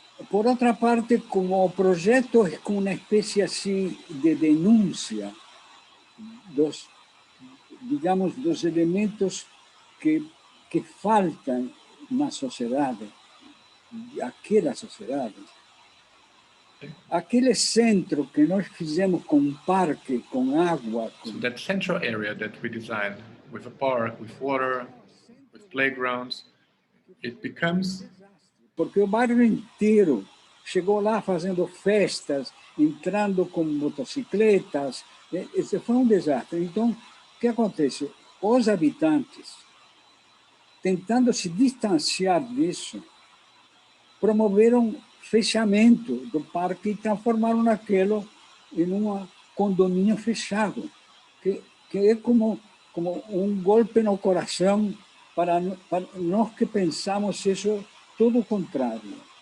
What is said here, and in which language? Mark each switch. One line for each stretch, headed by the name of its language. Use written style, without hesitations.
Portuguese: Por outra parte, como o projeto é com uma espécie assim de denúncia dos, digamos, dos elementos que faltam na sociedade, aquela sociedade, aquele centro que nós fizemos com parque, com água,
English: So that central area that we designed with a park, with water, with playgrounds, it becomes
Portuguese: porque o bairro inteiro chegou lá fazendo festas, entrando com motocicletas. Esse foi um desastre. Então, o que acontece? Os habitantes, tentando se distanciar disso, promoveram fechamento do parque e transformaram aquilo em um condomínio fechado, que é como um golpe no coração para nós que pensamos isso todo o contrário.